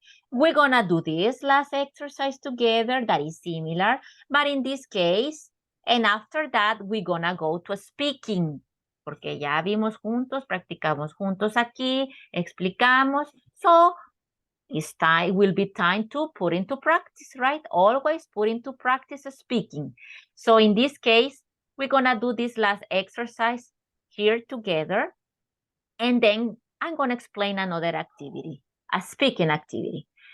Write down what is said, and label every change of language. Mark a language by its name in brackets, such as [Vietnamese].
[English] We're gonna do this last exercise together that is similar, but in this case, and after that, we're gonna go to speaking. [Spanish] Porque ya vimos juntos, practicamos juntos aquí, explicamos. [English] So, will be time to put into practice, right? Always put into practice speaking. So in this case, we're gonna do this last exercise here together. And then I'm gonna explain another activity, a speaking activity.